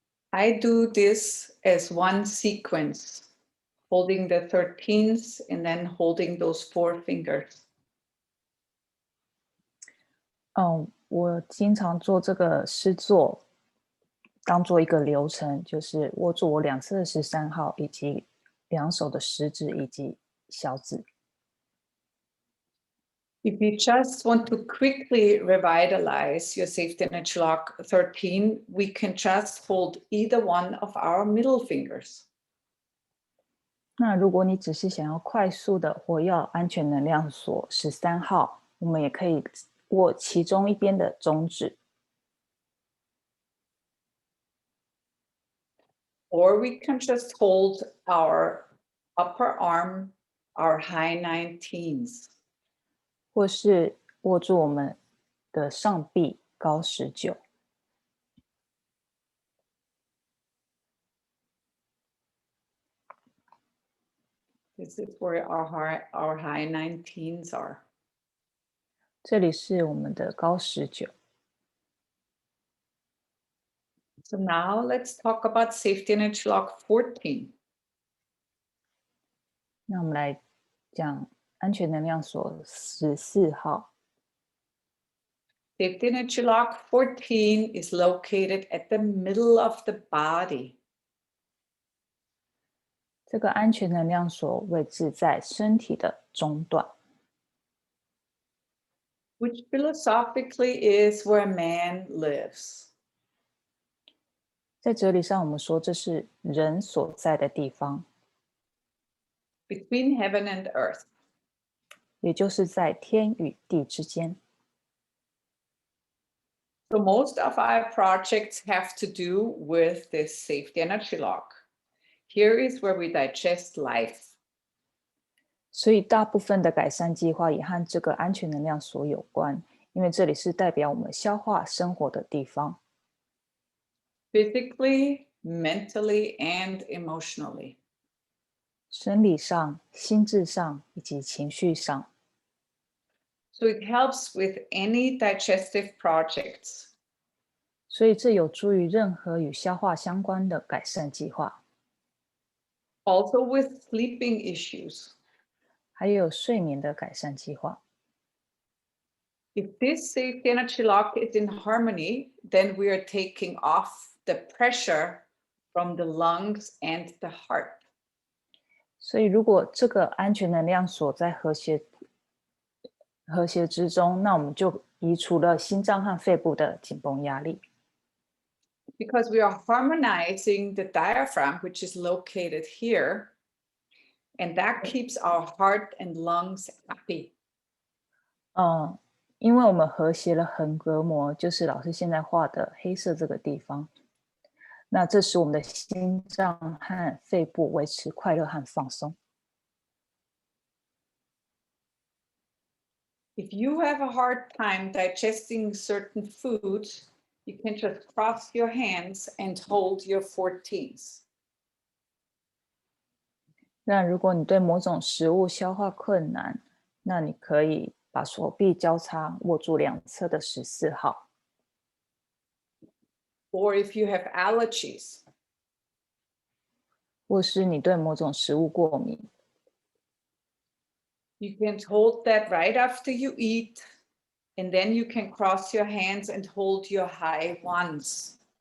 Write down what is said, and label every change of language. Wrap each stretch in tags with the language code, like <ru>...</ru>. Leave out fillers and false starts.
<en>I do this as one sequence, holding the 13th and then holding those 4 fingers.</en> <zh>我经常做这个诗作，当做一个流程，就是握住我两侧的13号，以及两手的食指以及小指。</zh> <en>If you just want to quickly revitalize your safety energy lock 13, we can just hold either one of our middle fingers.</en> <zh>那如果你只是想要快速的活跃安全能量锁13号，我们也可以握其中一边的中指。</zh> <en>Or we can just hold our upper arm, our high 19s.</en> <zh>或是握住我们的上臂高19。</zh> <en>This is where our high 19s are.</en> <zh>这里是我们的高19。</zh> <en>So now let's talk about safety energy lock 14.</en> <zh>那我们来讲安全能量锁14号。</zh> <en>Safety energy lock 14 is located at the middle of the body.</en> <zh>这个安全能量锁位置在身体的中段，</zh> <en>which philosophically is where man lives.</en> <zh>在哲理上我们说这是人所在的地方，</zh> <en>between heaven and earth.</en> <zh>也就是在天与地之间。</zh> <en>So most of our projects have to do with this safety energy lock. Here is where we digest life.</en> <zh>所以大部分的改善计划也和这个安全能量锁有关，因为这里是代表我们消化生活的地方，</zh> <en>physically, mentally, and emotionally.</en> <zh>生理上、心智上以及情绪上。</zh> <en>So it helps with any digestive projects.</en> <zh>所以这有助于任何与消化相关的改善计划，</zh> <en>Also with sleeping issues.</en> <zh>还有睡眠的改善计划。</zh> <en>If this safety energy lock is in harmony, then we are taking off the pressure from the lungs and the heart.</en> <zh>所以如果这个安全能量锁在和谐之中，那我们就移除了心脏和肺部的紧绷压力。</zh> <en>Because we are harmonizing the diaphragm, which is located here, and that keeps our heart and lungs happy.</en> <zh>因为我们和谐了横膈膜，就是老师现在画的黑色这个地方，那这使我们的心脏和肺部维持快乐和放松。</zh> <en>If you have a hard time digesting certain foods, you can just cross your hands and hold your 14s.</en> <zh>那如果你对某种食物消化困难，那你可以把手臂交叉握住两侧的14号。</zh> <en>Or if you have allergies,</en> <zh>或是你对某种食物过敏，</zh> <en>you can hold that right after you eat, and then you can cross your hands and hold your high 1s.</en>